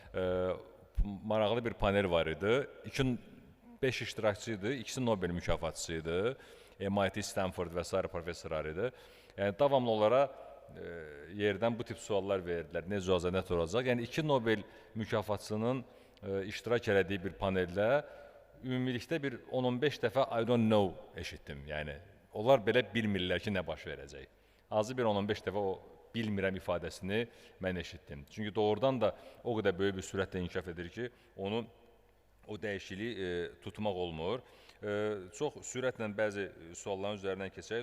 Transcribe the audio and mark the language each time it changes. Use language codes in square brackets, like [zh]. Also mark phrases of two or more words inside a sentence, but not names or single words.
[az] Maraqlı bir panel var idi. 5 iştirakçı idi, ikisi Nobel mükafatçısı idi. MIT, Stanford və s. professorlar idi. Yəni, davamlı olaraq yerdən bu tip suallar verdilər. Necə olacaq, nə olacaq? Yəni, 2 Nobel mükafatçının iştirak elədiyi bir paneldə ümumilikdə bir 10-15 dəfə [en] I don't know [az] eşitdim. Yəni, onlar belə bilmirlər ki, nə baş verəcək. Azı bir 10-15 dəfə o bilmirəm ifadəsini mən eşitdim. Çünki doğrudan da o qədər böyük bir sürətlə inkişaf edir ki, o dəyişikliyi tutmaq olmur. Çox sürətlə bəzi sualların üzərindən keçək.